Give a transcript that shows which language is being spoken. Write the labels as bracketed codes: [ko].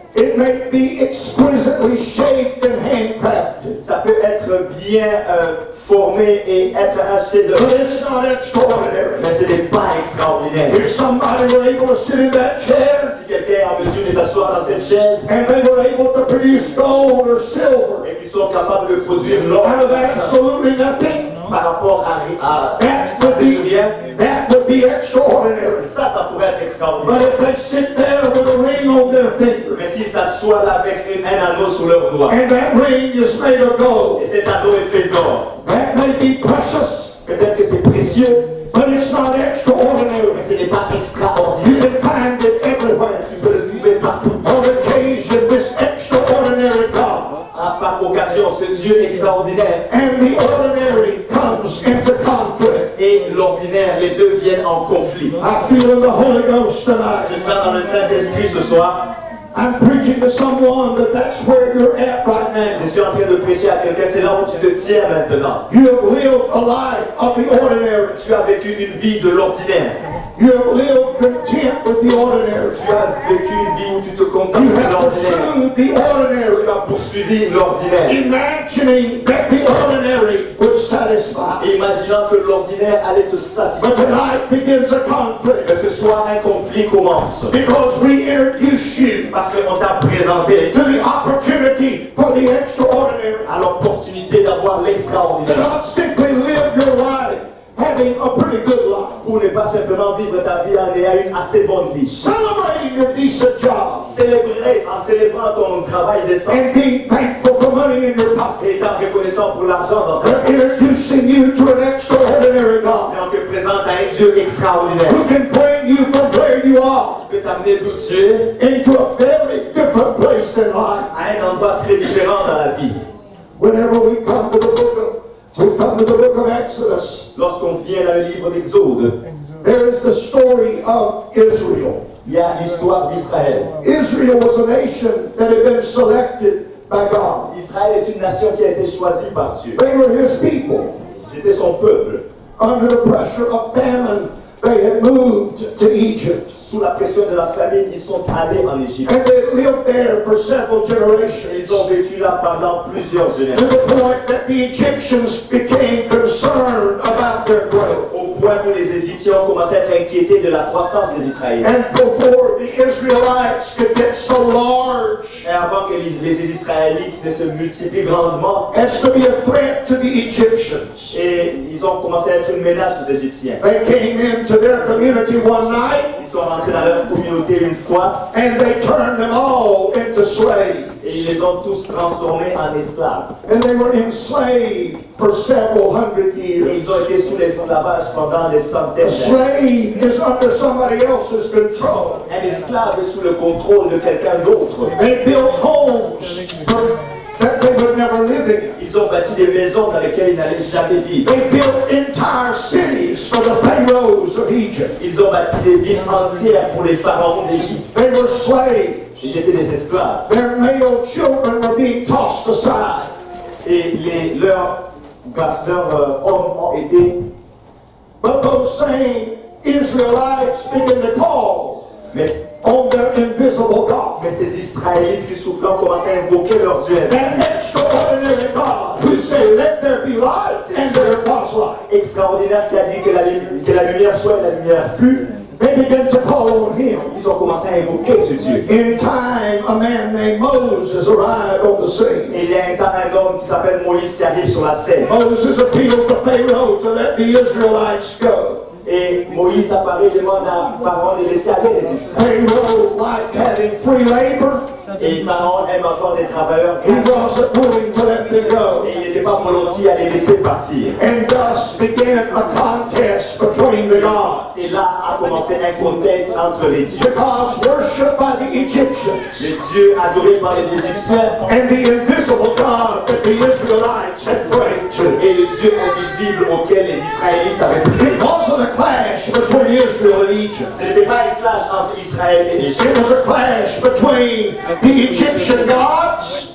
[en] it may be exquisitely shaped and handcrafted, [fr] ça peut être bien formé et être un [en] but [fr] chef-d'œuvre. [en] it's not extraordinary. [fr] Mais ce n'est pas extraordinaire. [en] If somebody were able to sit in that chair [fr] Si quelqu'un est en mesure de s'asseoir dans cette chaise [en] and they were able to produce gold or silver [fr] et qu'ils sont capables de produire l'or [en] out of absolutely nothing, [fr] par rapport à [en] that would be extraordinary. [fr] ça pourrait être [en] But [fr] extraordinaire. [en] if they sit there with a ring on their finger, [fr] Mais s'ils s'assoient là avec un anneau sur leur doigt, [en] and that ring is made of gold, [fr] et cet anneau est fait d'or, [en] that may be precious, [fr] peut-être que c'est précieux, [en] but it's not [fr] mais [en] extraordinary. [fr] ce n'est pas [en] You [fr] extraordinaire. [en] can find it everywhere. [fr] Tu peux le trouver partout. [en] On occasion, this extraordinary God [fr] Par occasion, ce Dieu extraordinaire [en] and the ordinary comes into conflict. [fr] et l'ordinaire, les deux viennent en conflit. [en] I feel in the Holy Ghost tonight. [fr] Je sens dans le Saint-Esprit ce soir. [en] I'm preaching to someone that's where you're at right now. [fr] Je suis en train de prêcher à quelqu'un, c'est là où tu te tiens maintenant. [en] You have lived a life of the ordinary. [fr] Tu as vécu une vie de l'ordinaire. [en] You have lived content with the ordinary. [fr] Tu as vécu une vie où tu te contentes [en] You [fr] de [en] have [fr] l'ordinaire. [en] pursued the ordinary, [fr] Tu as poursuivi l'ordinaire. [en] imagining that the ordinary would satisfy. [fr] Imaginant que l'ordinaire allait te [en] But [fr] satisfaire. [en] tonight begins a [fr] Que [en] conflict [fr] ce soir un conflit commence. [en] because we introduce you [fr] Parce qu'on t'a présenté [en] to the opportunity for the extraordinary. [fr] à l'opportunité d'avoir [en] To [fr] l'extraordinaire. [en] not simply live your life having a pretty good life, [fr] Pour ne pas simplement vivre ta vie en ayant une assez bonne vie. [en] celebrating your decent job, [fr] Célébrer en célébrant ton travail décent [en] and being thankful for money in your pocket. [fr] et étant reconnaissant pour l'argent dans ta [en] They're introducing you to an extraordinary God [fr] vie. On te présente à un Dieu extraordinaire [en] who can bring you from where you are [fr] qui peut t'amener d'où tu es [en] into a very different place in life. [fr] à un endroit très différent dans la vie. [en] Whenever we come to the book of Exodus, [fr] Lorsqu'on vient dans le livre d'Exode, [en] there is the story of Israel. [fr] il y a l'histoire d'Israël. [en] Israel was a nation that had been selected by God. [fr] Israël est une nation qui a été choisie par Dieu. [en] They were his people. [fr] C'était son peuple. [en] Under the pressure of famine, they had moved to Egypt. [fr] Sous la pression de la famine, ils sont allés en Égypte. [en] And they lived there for several [fr] Et [en] generations. [fr] ils ont vécu là pendant plusieurs [en] To [fr] générations. [en] the point that the Egyptians became concerned about their growth. [fr] Au point où les Égyptiens ont commencé à être inquiétés de la croissance des Israéliens. [en] And before the Israelites could get so large [fr] Et avant que les Israélites ne se multiplient grandement, [en] as to be a threat to the Egyptians, [fr] et ils ont commencé à être une menace aux Égyptiens. [en] they came into their community one night [fr] Ils sont rentrés dans leur communauté une fois [en] and they turned them all into slaves. [fr] et ils les ont tous transformés en esclaves. [en] And they were enslaved for several hundred [fr] Et [en] years. [fr] ils ont été sous l'esclavage pendant des [en] A [fr] centaines d'années. [en] slave is under somebody else's control. [fr] Un esclave est sous le contrôle de quelqu'un d'autre. [en] They built homes that would never live in. [fr] Ils ont bâti des maisons dans lesquelles ils n'allaient jamais vivre. [en] They built entire cities for the pharaohs of Egypt. [fr] Ils ont bâti des villes entières pour les pharaons d'Égypte. [en] They were slaves. [fr] Ils étaient des esclaves. [en] Their male children were being tossed aside. [fr] Et leurs hommes ont été... [en] But those same Israelites began to call on their invisible God. [fr] Mais ces Israélites qui souffraient ont commencé à invoquer leur Dieu. [en] An extraordinary God who said, let there be light, and there was light. [fr] Extraordinaire qui a dit que la lumière soit et la lumière fut. [en] They began to call on him. [fr] Ils ont commencé à invoquer ce Dieu. [en] In time, a man named Moses arrived on the scene. [fr] Et il y a un homme qui s'appelle Moïse qui arrive sur la scène. [en] Moses appealed to Pharaoh to let the Israelites go. [fr] Et Moïse apparaît et demande à Pharaon de laisser aller les Israélites. [en] Pharaoh liked having free labor. [fr] Et Pharaon aime avoir des travailleurs. [en] He wasn't willing to let them go. [fr] Et il n'était pas volontiers à les laisser partir. [en] And thus began a contest between the gods. [fr] Et là a commencé un contexte entre les dieux. [en] The gods worshipped by the Egyptians. [fr] Les dieux adorés par les Égyptiens. [en] And the invisible God that the Israelites had prayed to. [fr] Et le Dieu invisible auquel les Israélites avaient prié. [en] It wasn't a clash between Israel and Egypt. [fr] Ce n'était pas une clash entre Israël et l'Égypte. [en] It was a clash between the Egyptian gods